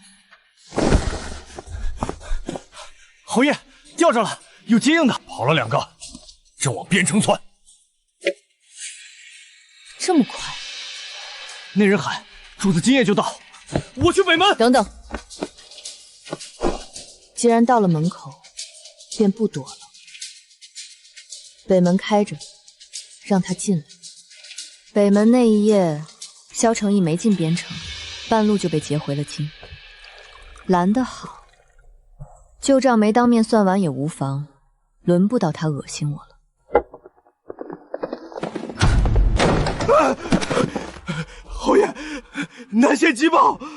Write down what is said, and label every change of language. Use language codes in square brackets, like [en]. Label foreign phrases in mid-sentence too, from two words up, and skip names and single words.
[zh] 侯爷，吊着了，有接应的，跑了2个，正往边城窜。这么快？那人喊：“主子今夜就到。” 我去北门。等等，既然到了门口，便不躲了。北门開着，讓他進來。北門那一夜，蕭承義沒進邊城，半路就被劫回了京。攔得好，舊賬沒當面算完也無妨，輪不到他惡心我了。侯爺，南縣急報！